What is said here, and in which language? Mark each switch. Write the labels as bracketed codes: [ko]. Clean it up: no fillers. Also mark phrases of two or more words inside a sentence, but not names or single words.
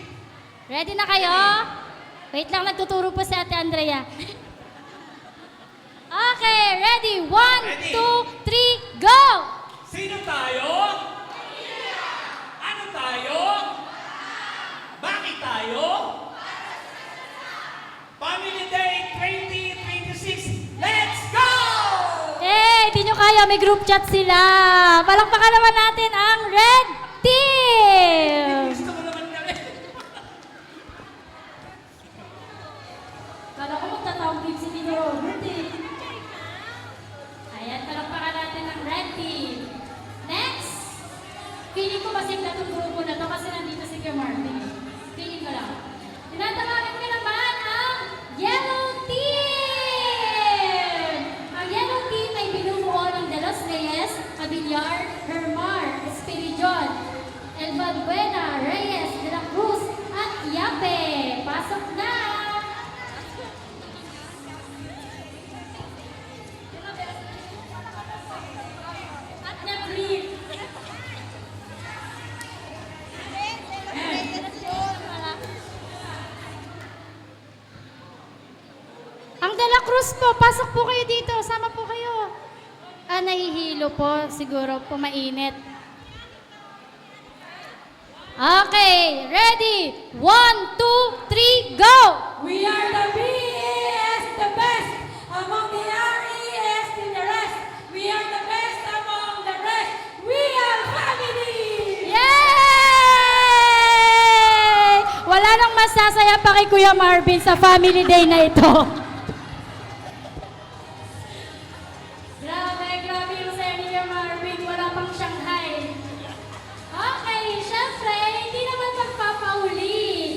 [tl] ready na kayo? Wait lang, nagtuturo po si Ate Andrea. [en] Okay, ready? 1, 2, 3, go! [tl] Sino tayo? Ano tayo? Bakit tayo? [en] Family Day 2026, let's go! [tl] Di nyo kaya, may group chat sila. Palakpakan naman natin ang [en] red team! [tl] Gusto mo naman kami. Kala ko magtatawag din si Tito Robert eh. Ayan, palakpakan natin ang [en] red team. [tl] Next! Feeling ko kasi natong grupo na to kasi nandito si Kuya Marvin. Feeling ko lang. Tinatawagan ko naman ang [en] yellow team! [tl] Ang yellow team ay binubuo ng De Los Reyes, Abiliar, Hermar, Espirijon, El Valbuena, Reyes, De La Cruz, at Yape. Pasok na! At nag-brief. Ang De La Cruz po, pasok po kayo dito. Sama po kayo. Nahihilo po. Siguro po mainit. [en] Okay, ready? 1, 2, 3, go! We are the BES, the best among the RES in the rest. We are the best among the rest. We are family! Yay! [tl] Wala nang masasaya pa kay Kuya Marvin sa [en] family day [tl] na ito. Grabe yung saya ni Kuya Marvin. Wala pang Shanghai. Okay, syempre, hindi naman magpapauli.